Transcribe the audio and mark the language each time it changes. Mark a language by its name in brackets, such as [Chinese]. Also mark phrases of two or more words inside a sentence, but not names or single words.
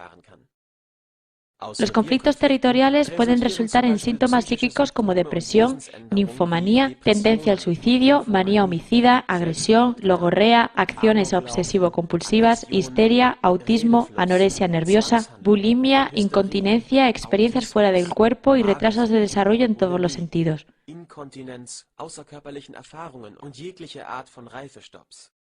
[Spanish] Los conflictos territoriales pueden resultar en síntomas psíquicos como depresión, ninfomanía, tendencia al suicidio, manía homicida, agresión, logorrea, acciones obsesivo-compulsivas, histeria, autismo, anorexia nerviosa, bulimia, incontinencia, experiencias fuera del cuerpo y retrasos de desarrollo en todos los sentidos. [German] Inkontinenz, außerkörperlichen Erfahrungen und jegliche Art von Reifestops.